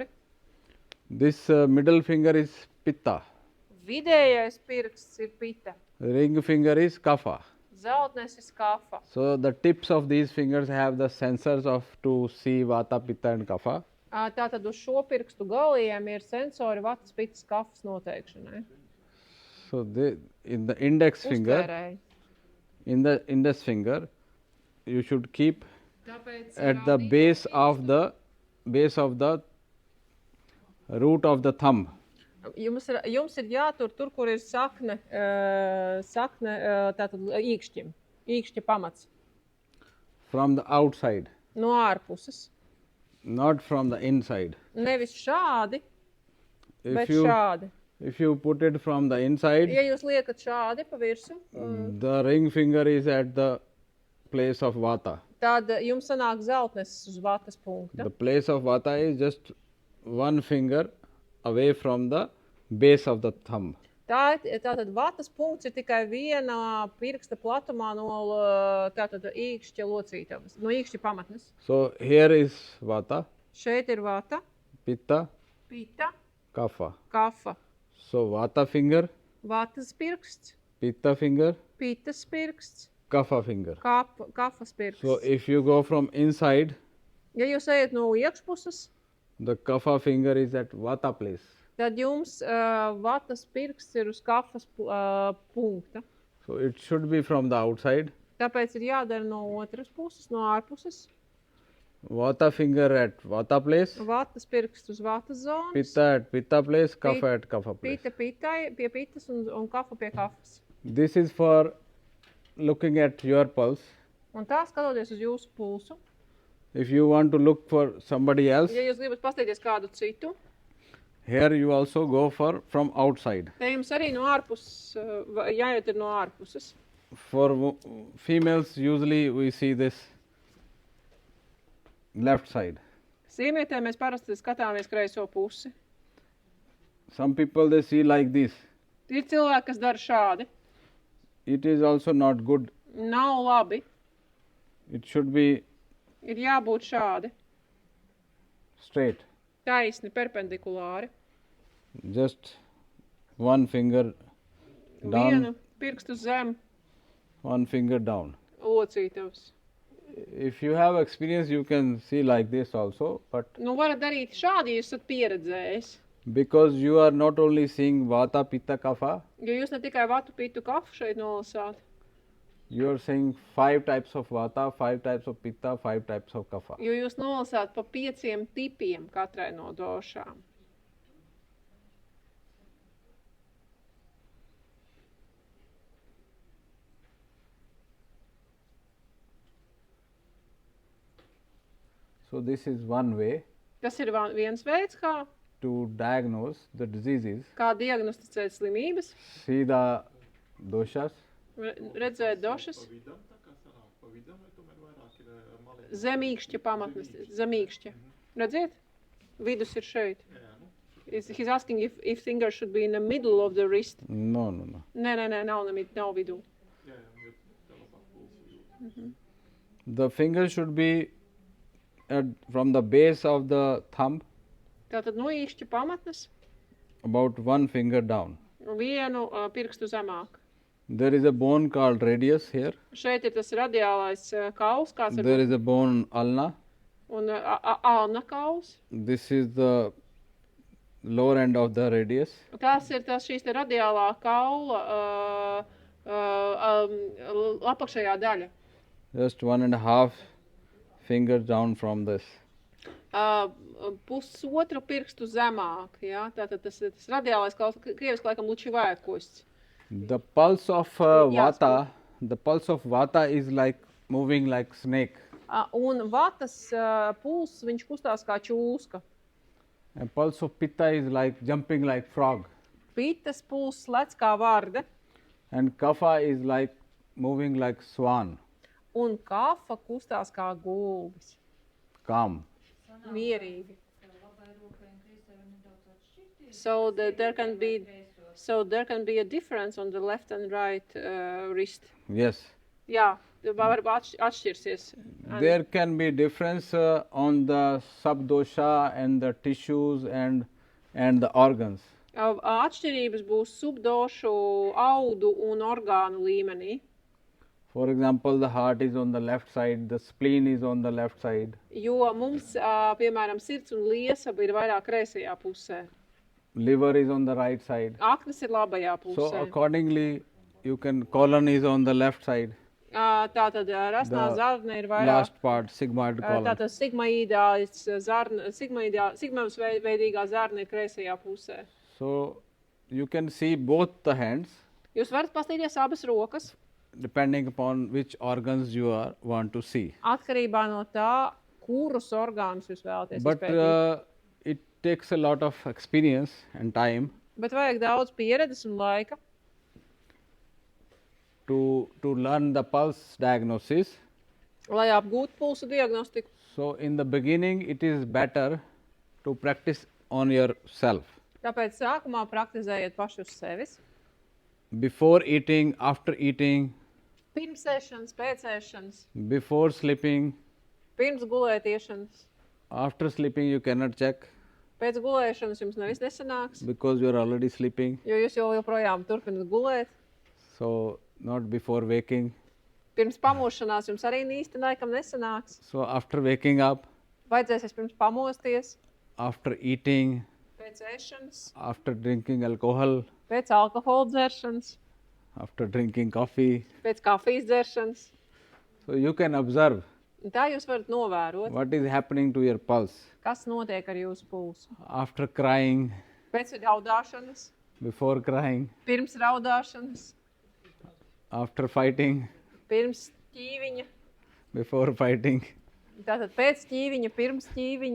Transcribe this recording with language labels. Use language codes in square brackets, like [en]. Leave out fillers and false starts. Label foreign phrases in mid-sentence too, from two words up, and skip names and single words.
[en] This middle finger is pitta. [lv] Vidējais pirksts ir pita. [en] Ring finger is kapha. [lv] Zeltnes ir kafa. [en] So the tips of these fingers have the sensors to see vata, pitta and kapha. [lv] Tātad uz šo pirkstu galiem ir sensori vatas, pitas, kafas noteikšanai. [en] So in the index [lv] Uztvērēji. [en] finger, you should keep [lv] Tāpēc [en] at the base of the root of the thumb. [lv] Jums ir jātur tur, kur ir sakne tātad īkšķim. Īkšķa pamats. [en] From the outside, [lv] No ārpuses. [en] not from the inside. [lv] Nevis šādi, bet [en] If [lv] šādi. [en] you put it from the inside, [lv] Ja jūs liekat šādi pa virsu, [en] the ring finger is at the place of vata. [lv] tad jums sanāk zeltnes uz vatas punkta. [en] The place of vata is just one finger away from the base of the thumb. [lv] Tātad vatas punkts ir tikai viena pirksta platumā no tātad īkšķa locītavas, no īkšķa pamatnes. [en] So here is vata, [lv] Šeit ir vata, [en] pitta, [lv] pita, [en] kapha. [lv] kafa. [en] So vata finger [lv] Vatas pirksts, [en] pitta finger, [lv] pitas pirksts, [en] kapha finger. [lv] kafas pirksts. [en] So if you go from inside, [lv] Ja jūs ejat no iekšpuses, [en] the kapha finger is at vata place. [lv] tad jums vatas pirksts ir uz kafas punkta. [en] So it should be from the outside. [lv] Tāpēc ir jādara no otras puses, no ārpuses. [en] Vata finger at vata place, [lv] Vatas pirksts uz vatas zonas. [en] pitta at pitta place, kapha at kapha place. [lv] Pita pitai, pie pitas un kafa pie kafas. [en] This is for looking at your pulse. [lv] Un tā skatoties uz jūsu pulsu. [en] If you want to look for somebody else, [lv] Ja jūs gribat paskatīties kādu citu, [en] here you also go for from outside. [lv] te jums arī no ārpuses, jāiet ir no ārpuses. [en] For females, usually we see this left side. [lv] Sievietēm mēs parasti skatāmies kreiso pusi. [en] Some people they see like this. [lv] Ir cilvēki, kas dara šādi. [en] It is also not good. [lv] Nav labi. [en] It should be [lv] Ir jābūt šādi. [en] straight. [lv] Taisni, perpendikulāri. [en] Just one finger down, [lv] Vienu pirkstu zem [en] one finger down. [lv] locītavas. [en] If you have experience, you can see like this also. But [lv] Nu, varat darīt šādi, ja jūs esat pieredzējis. [en] because you are not only seeing vata, pitta, kapha, [lv] Jo jūs ne tikai vatu, pitu, kafu šeit nolasāt. [en] you are seeing 5 types of vata, 5 types of pitta, 5 types of kapha. [lv] Jo jūs nolasāt pa 5 tipiem katrai no došām. [en] So this is one way [lv] Tas ir viens veids, [en] to diagnose the diseases. [lv] kā diagnosticēt slimības, [en] See the doshas. [lv] redzēt došas, zemīkšķa pamatnes, zemīkšķa. Redziet? Vidus ir šeit. [en] He's asking if finger should be in the middle of the wrist. No. [lv] Nē, nav vidū. [en] The finger should be from the base of the thumb, [lv] Tātad no īkšķa pamatnes [en] about 1 finger down. [lv] vienu pirkstu zemāk. [en] There is a bone called radius here. [lv] Šeit ir tas radiālais kauls, kāds [en] There [lv] ir [en] is a bone ulna. [lv] un alna kauls. [en] This is the lower end of the radius. [lv] Tas ir šīs te radiālā kaula apakšējā daļa. [en] Just 1.5 fingers down from this. [lv] Pusotru pirkstu zemāk, jā? Tātad tas radiālais kauls, krieviski laikam lučivēkosts. [en] The pulse of vata, the pulse of vata is like moving like snake. [lv] Un vatas puls, viņš kustās kā čūska. [en] And pulse of pitta is like jumping like frog. [lv] Pitas puls lec kā varde. [en] And kapha is like moving like swan, [lv] Un kafa kustās kā gulbis. [en] calm. [lv] Mierīgi. [en] So there can be a difference on the left and right wrist. Yes. [lv] Jā, varbūt atšķirsies. [en] There can be difference on the subdosha and the tissues and the organs. [lv] Atšķirības būs subdošu, audu un orgānu līmenī. [en] For example, the heart is on the left side, the spleen is on the left side. [lv] Jo mums, piemēram, sirds un liesaba ir vairāk kreisajā pusē. [en] Liver is on the right side. [lv] Aknas ir labajā [en] So [lv] pusē. [en] accordingly, colon is on the left side. [lv] Tātad rasnā [en] The [lv] zarne ir vairāk. [en] Last part, sigmoid colon. [lv] Tātad sigmoidās veidīgā zarne ir kreisajā pusē. [en] So you can see both the hands [lv] Jūs varat paskatīties abas rokas, [en] depending upon which organs you want to see. [lv] atkarībā no tā, kurus orgānus jūs vēlaties [en] But [lv] izpētīt. [en] it takes a lot of experience and time [lv] Bet vajag daudz pieredzes un laika, [en] to learn the pulse diagnosis. [lv] lai apgūtu pulsu diagnostiku. [en] So in the beginning, it is better to practice on yourself. [lv] Tāpēc sākumā praktizējiet paši uz sevis. [en] Before eating, after eating, [lv] Pirms ēšanas, pēc ēšanas, [en] before sleeping, [lv] pirms gulētiešanas. [en] after sleeping, you cannot check. [lv] Pēc gulēšanas jums nevis nesanāks, [en] because you are already sleeping. [lv] jo jūs joprojām turpināt gulēt. [en] So not before waking. [lv] Pirms pamošanās jums arī īsti laikam nesanāks. [en] So after waking up, [lv] Vajadzēs vispirms pamosties, [en] after eating, [lv] pēc ēšanas, [en] after drinking alcohol, [lv] pēc alkohola dzeršanas, [en] after drinking coffee. [lv] pēc kafijas dzeršanas. [en] So you can observe [lv] Un tā jūs varat novērot, [en] what is happening to your pulse. [lv] kas notiek ar jūsu pulsu. [en] After crying, [lv] Pēc raudāšanas, [en] before crying, [lv] pirms raudāšanas, [en] after fighting, [lv] pirms ķīviņa, [en] before fighting. [lv] tātad pēc ķīviņa, pirms ķīviņa.